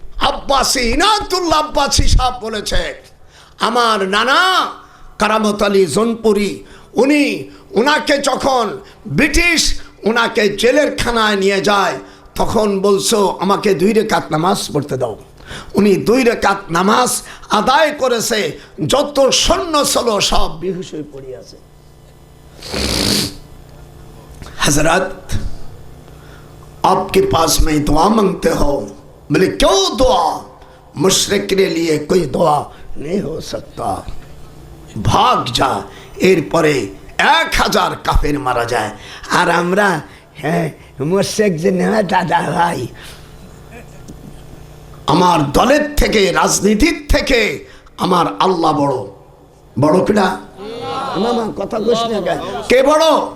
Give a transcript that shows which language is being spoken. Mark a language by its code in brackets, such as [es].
[bn] আব্বাসী ইনায়েতুল্লাহ আব্বাসী সাহেব বলেছে, আমার নানা কারামত আলী জোনপুরি, উনাকে যখন ব্রিটিশ উনাকে জেলের খানায় নিয়ে যায়, তখন বলছো আমাকে 2 রাকাত নামাজ পড়তে দাও। উনি 2 রাকাত নামাজ আদায় করেছে, যত সৈন্য ছিল সব বেহুশ হয়ে পড়ে আছে। [hi] हजरत आपके पास में दुआ मांगते हो? बोले क्यों दुआ? मुशरिक के लिए कोई दुआ नहीं हो सकता, भाग जा। [bn] এরপরে 1000 কাফের মারা যায়। আর আমরা হ্যাঁ মুশরিক যে না দাদা ভাই, আমার দলের থেকে রাজনীতির থেকে আমার আল্লাহ বড়। বড় কিনা মামা কথা কইস না, কে বড়?